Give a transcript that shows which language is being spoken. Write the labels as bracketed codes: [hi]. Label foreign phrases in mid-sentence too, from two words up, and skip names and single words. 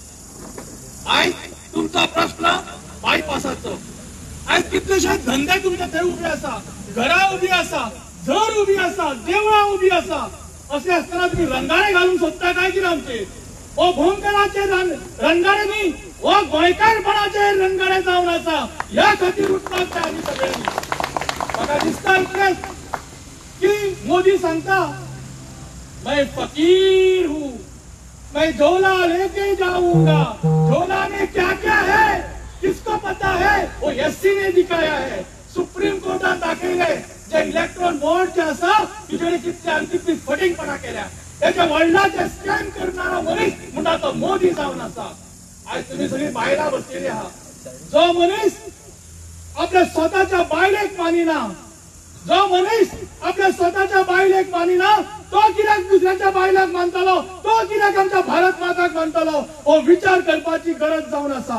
[kok] आयज तुमचा प्रश्न बायपासाचो, आयज कितलेशे धंदे तुमचे थंय उबे आसा, घरां उबी आसा, घर उबी आसा, देवळां उबी आसा. असे असताना तुम्ही रंगारे घालून सोदता काय कितें आमचे? हो भोंकराचे रंगारे न्ही, हो गोंयकारपणाचे रंगारे जावन आसा. ह्या खातीर उठपाक जाय आमी सगळ्यांनी. म्हाका दिसता इतलेंच की मोदी सांगता [hi] मैं फकीर हूं, मैं झोला लेके जाऊंगा. झोला में क्या क्या है किसको पता है, वो SC ने दिखाया है. [kok] सुप्रीम कोर्टात दाखयले जे [en] electron board [kok] जे आसा तिचेर कितले आनी कितली फटिंगपणा केल्या, त्याच्या वडिलांचे स्कॅम करणारा मनीस म्हणटा तो मोदी जावन आसा. आज तुम्ही सगळी बायलां बसलेली आहा. जो मनीस आपल्या स्वतःच्या बायलेक मानिना, जो मनीस आपल्या स्वतःच्या बायलेक मानिना, तो कित्याक दुसऱ्याच्या बायलाक मानतलो, तो कित्याक आमच्या भारत माताक मानतलो, हो विचार करपाची गरज जावन आसा.